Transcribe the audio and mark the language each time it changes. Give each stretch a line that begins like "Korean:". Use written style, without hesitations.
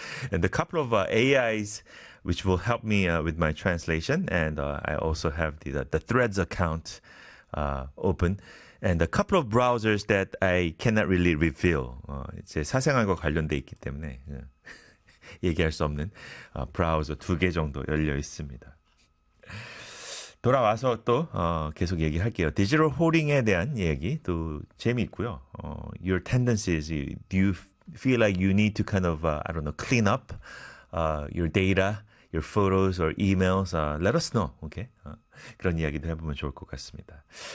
English: And a couple of AIs, which will help me with my translation. And I also have the Threads account open. And a couple of browsers that I cannot really reveal.
Korean: 제 사생활과 관련돼 있기 때문에 얘기할 수 없는 브라우저 두 개 정도 열려 있습니다. 돌아와서 또 계속 얘기할게요.
English: Digital hoarding
Korean: 에 대한 얘기 또 재미있고요.
English: Your tendencies, do you feel like you need to kind of, I don't know, clean up your data, your photos or emails, let us know, okay?
Korean: 그런 이야기도 해보면 좋을 것 같습니다.